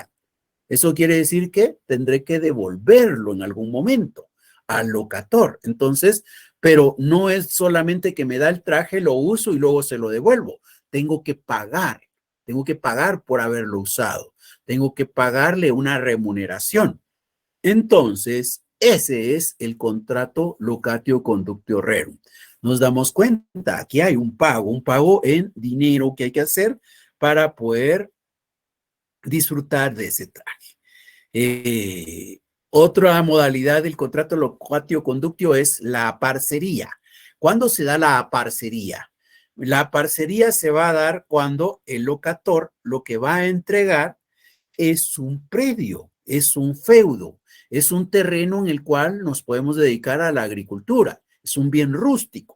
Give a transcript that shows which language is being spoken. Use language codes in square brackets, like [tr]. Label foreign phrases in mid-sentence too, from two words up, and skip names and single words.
[es] Eso quiere decir que tendré que devolverlo en algún momento al locator. Entonces, pero no es solamente que me da el traje, lo uso y luego se lo devuelvo. Tengo que pagar por haberlo usado. Tengo que pagarle una remuneración. Entonces, ese es el contrato [la] locatio conductio rerum. [es] Nos damos cuenta, aquí hay un pago en dinero que hay que hacer para poder disfrutar de ese traje. Otra modalidad del contrato [la] locatio conductio [es] es la parcería. ¿Cuándo se da la parcería? La parcería se va a dar cuando el locator lo que va a entregar es un predio, es un feudo, es un terreno en el cual nos podemos dedicar a la agricultura, es un bien rústico.